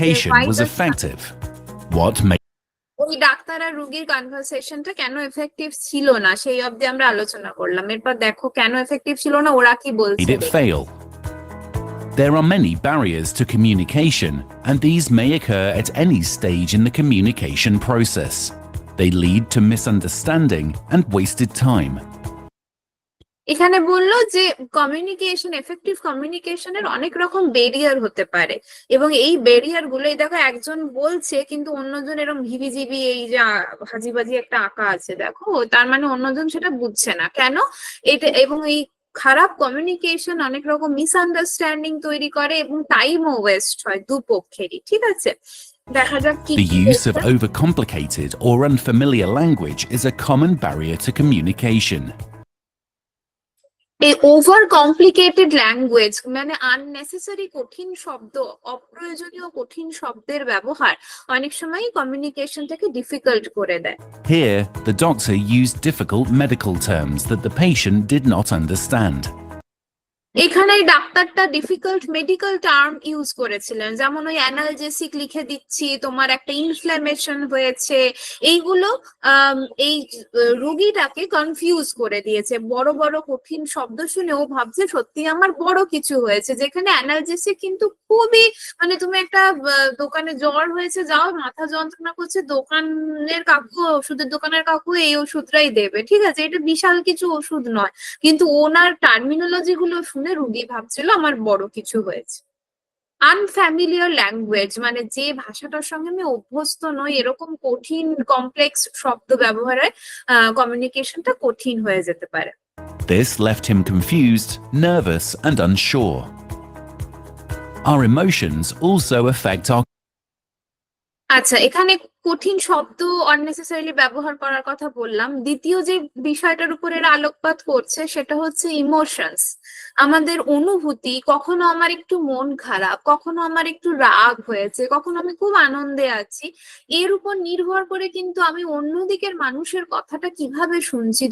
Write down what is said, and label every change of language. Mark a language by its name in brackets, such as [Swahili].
[English] Communication was effective. What made [Bangla] ওই doctor doctor আর রুগীর কনভারসেশনটা কেন এফেক্টিভ ছিল না সেই অবধি আমরা আলোচনা করলাম। এরপর দেখো কেন এফেক্টিভ ছিল না, ওরা কি বলছে। [English] Made it fail. There are many barriers to communication, and these may occur at any stage in the communication process. They lead to misunderstanding and wasted time. [Bangla] এখানে বললো যে কমিউনিকেশন, এফেক্টিভ কমিউনিকেশনের অনেক রকম ব্যারিয়ার হতে পারে, এবং এই ব্যারিয়ার গুলো এই দেখো একজন বলছে কিন্তু অন্যজন এরকম ভিবিজিবি এই যে হাজিবাজি একটা আঁকা আছে দেখো, তার মানে অন্যজন সেটা বুঝছে না কেন এটা, এবং এই খারাপ কমিউনিকেশন অনেক রকম মিসআন্ডারস্ট্যান্ডিং তৈরি করে এবং টাইমও ওয়েস্ট হয় দুপক্ষেরই। ঠিক আছে, দেখা যাক কি [English] The use of overcomplicated or unfamiliar language is a common barrier to communication. [Bangla] এই ওভার কমপ্লিকেটেড ল্যাঙ্গুয়েজ মানে আননেসেসারি কঠিন শব্দ, অপ্রয়োজনীয় কঠিন শব্দের ব্যবহার অনেক সময় কমিউনিকেশনটাকে ডিফিকাল্ট করে দেয়। [English] Here, the doctor used difficult medical terms that the patient did not understand. [Bangla] এখানে ডাক্তারটা ডিফিকাল্ট মেডিকেল টার্ম ইউজ করেছিলেন, যেমন ওই অ্যানালজেসিক লিখে দিচ্ছি, তোমার একটা ইনফ্ল্যামেশন হয়েছে, এইগুলো এই রোগীটাকে কনফিউজ করে দিয়েছে। বড় বড় কঠিন শব্দ শুনে ও ভাবছে সত্যি আমার বড় কিছু হয়েছে, যেখানে অ্যানালজেসিক কিন্তু খুবই মানে তুমি একটা দোকানে জ্বর হয়েছে, যাও মাথা যন্ত্রণা করছে, দোকানের কাকু, ওষুধের দোকানের কাকু এই ওষুধটাই দেবে, ঠিক আছে, এটা বিশাল কিছু ওষুধ নয়, কিন্তু ওনার টার্মিনোলজি গুলো শুনে রুগী ভাবছিল আমার বড় কিছু হয়েছে। আনফ্যামিলিয়ার ল্যাঙ্গুয়েজ মানে যে ভাষাটার সঙ্গে আমি অভ্যস্ত নই, এরকম কঠিন কমপ্লেক্স শব্দ ব্যবহারে কমিউনিকেশনটা কঠিন হয়ে যেতে পারে। [English] This left him confused, nervous, and unsure. Our emotions also affect our [Bangla] আচ্ছা, এখানে কঠিন শব্দ অননেসেসারিলি ব্যবহার করার কথা বললাম। দ্বিতীয় যে বিষয়টার উপর এরা আলোকপাত করছে সেটা হচ্ছে ইমোশনস, আমাদের অনুভূতি। কখনো আমার একটু মন খারাপ, কখনো আমার একটু রাগ হয়েছে, কখনো আমি খুব আনন্দে আছি, এর উপর নির্ভর করে কিন্তু আমি অন্যদিকের মানুষের কথাটা কিভাবে শুনছি।